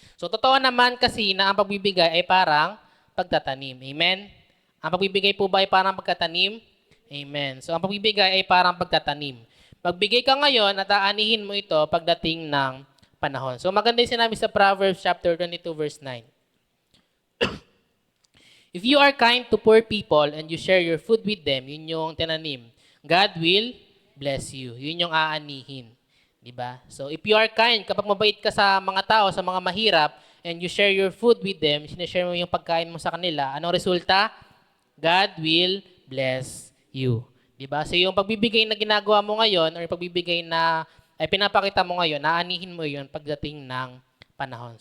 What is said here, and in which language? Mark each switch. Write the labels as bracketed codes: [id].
[tl] So, totoo naman kasi na ang pagbibigay ay parang pagtatanim. Amen? Ang pagbibigay po ba ay parang pagtatanim? Amen. So, ang pagbibigay ay parang pagtatanim. Magbigay ka ngayon at aanihin mo ito pagdating ng panahon. So, maganda yung sinabi sa Proverbs chapter 22 verse 9. [en] If you are kind to poor people and you share your food with them, [tl] yun yung tinanim. [en] God will bless you. [tl] Yun yung aanihin. Diba? [en] So, if you are kind, [tl] kapag mabait ka sa mga tao, sa mga mahirap, [en] and you share your food with them, [tl] sinashare mo yung pagkain mo sa kanila, anong resulta? [en] God will bless you. [tl] Diba? So, yung pagbibigay na ginagawa mo ngayon, or yung pagbibigay na ay pinapakita mo ngayon, aanihin mo yun pagdating ng panahon.